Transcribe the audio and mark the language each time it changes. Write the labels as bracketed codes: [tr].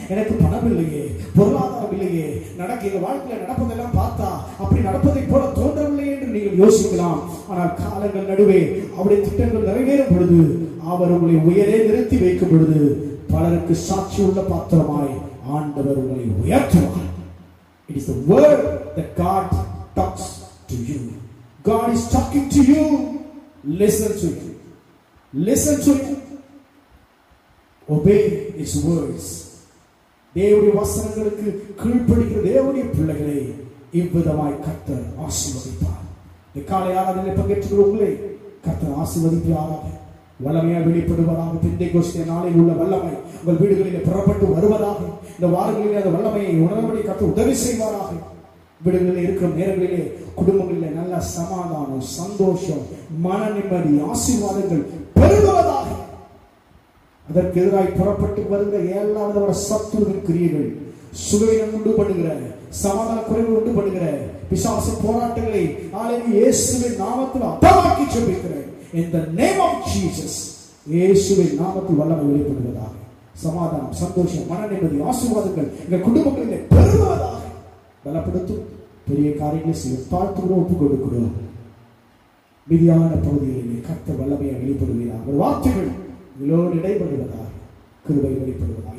[ta] எனக்கு பணம் இல்லையே, பொருளாதாரம் இல்லையே, நடக்க வாழ்க்கையில் நடப்பதெல்லாம் பார்த்தா அப்படி நடப்பதை போல தோன்றவில்லை என்று நீங்கள் யோசிக்கலாம். ஆனால் காலங்கள் நடுவே அவருடைய திட்டங்கள் நிறைவேறும் பொழுது, அவர் உங்களை உயரே நிறுத்தி வைக்கும் பொழுது, பலருக்கு சாட்சி உள்ள பாத்திரமாய் ஆண்டவர் உங்களை உயர்த்துவார். [en] It is the word that God talks to you. God is talking to you. Listen to him. Listen to him. Obey his words. [ta] தேவனுடைய வசனங்களுக்கு கீழ்ப்படிக்கிற தேவனுடைய பிள்ளைகளை இவ்விதமாய் கர்த்தர் ஆசீர்வதிப்பார். இந்த காலை ஆராதனையில் பங்கேற்ற உங்களை கர்த்தர் ஆசீர்வதிப்பாராக. வல்லமையாய் வெளிப்படுவதாக. பெந்தேகோஸ்தே நாளில் உள்ள வல்லமை உங்கள் வீடுகளில் புறப்பட்டு வருவதாக. இந்த வாரங்களிலே அந்த வல்லமையை உணர்வதை கர்த்தர் உதவி செய்வாராக. வீடுகளில் இருக்கிற நேரங்களிலே குடும்பங்களிலே நல்ல சமாதானம், சந்தோஷம், மன நிம்மதி, ஆசீர்வாதங்கள் பெருகுவதாக. அதற்கு எதிராய் புறப்பட்டு வருகிற எல்லா விதமான சத்துருவின் கிரியைகள், சுகவீனம் உண்டு பண்ணுகிற, சமாதான குறைவு உண்டு பண்ணுகிற பிசாசு போராட்டங்களை இயேசுவின் நாமத்தில் அபமாக்கி ஜெபிக்கிறேன். [en] In the name of Jesus, [ta] இயேசுவின் நாமத்தில் வல்லமை வெளிப்படுவதாக. சமாதானம், சந்தோஷம், மன நிம்மதி, ஆசீர்வாதங்கள் எங்கள் குடும்பங்களிலே பெருகுவதாக. பலப்படுத்தும் பெரிய காரியங்களை செய்ய பார்த்துக்கிறோம், ஒப்புக் கொடுக்கிறோம். மீதியான பகுதிகளிலே கர்த்தர் வல்லமையை வெளிப்படுகிறார். ஒரு வார்த்தைகள் இவளோடு இடைபடுவதாக, கிருபை வெளிப்படுவதாக.